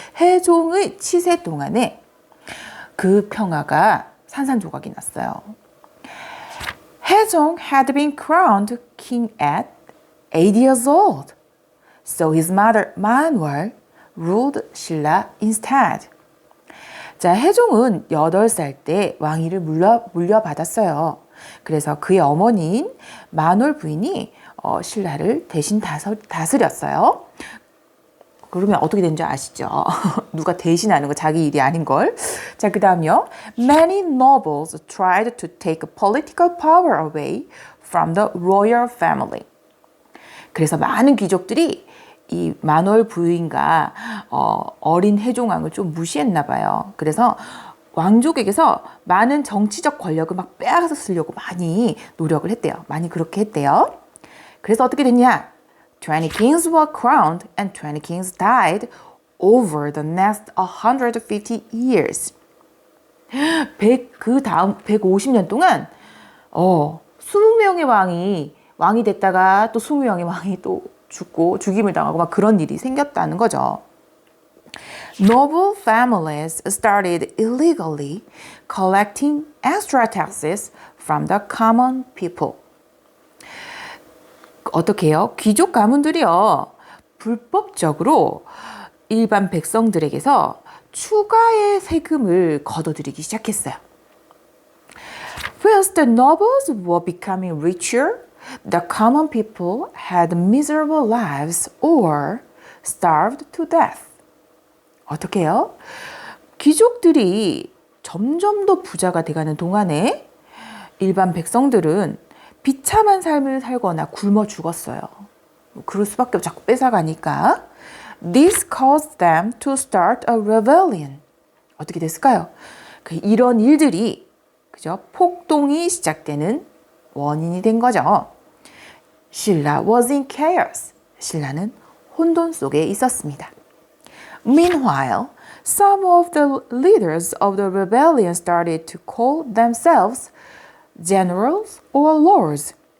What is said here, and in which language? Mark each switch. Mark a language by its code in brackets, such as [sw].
[ko] 해종의 치세 동안에 그 평화가 산산조각이 났어요. [en] Haejong had been crowned king at 8 years old, so his mother Manwal ruled Sheila instead. [ko] 자, 해종은 8살 때 왕위를 물려받았어요. 그래서 그의 어머니인 만월 부인이 신라를 대신 다스렸어요. 그러면 어떻게 된지 아시죠? 누가 대신하는 거 자기 일이 아닌 걸. 자, 그다음요. [en] Many nobles tried to take political power away from the royal family. [ko] 그래서 많은 귀족들이 이 만월 부인과 어린 해종왕을 좀 무시했나 봐요. 그래서 왕족에게서 많은 정치적 권력을 막 빼앗아 쓰려고 많이 노력을 했대요. 많이 그렇게 했대요. 그래서 어떻게 됐냐? [en] 20 kings were crowned and 20 kings died over the next 150 years. [ko] 그 다음 150년 동안 20명의 왕이 됐다가 또 20명의 왕이 또 죽고 죽임을 당하고 막 그런 일이 생겼다는 거죠. [en] Noble families started illegally collecting extra taxes from the common people. [ko] 어떻게 해요? 귀족 가문들이요. 불법적으로 일반 백성들에게서 추가의 세금을 걷어들이기 시작했어요. [en] Whilst the nobles were becoming richer, the common people had miserable lives or starved to death. [ko] 어떻게 해요? 귀족들이 점점 더 부자가 돼가는 동안에 일반 백성들은 비참한 삶을 살거나 굶어 죽었어요. 그럴 수밖에 없고 자꾸 뺏어가니까. [en] This caused them to start a rebellion. [ko] 어떻게 됐을까요? 이런 일들이 그죠? 폭동이 시작되는 원인이 된 거죠. [en] Sheila was in chaos. [ko] 신라는 혼돈 속에 있었습니다. [en] Meanwhile, some of the leaders of the rebellion started to call themselves generals or lords.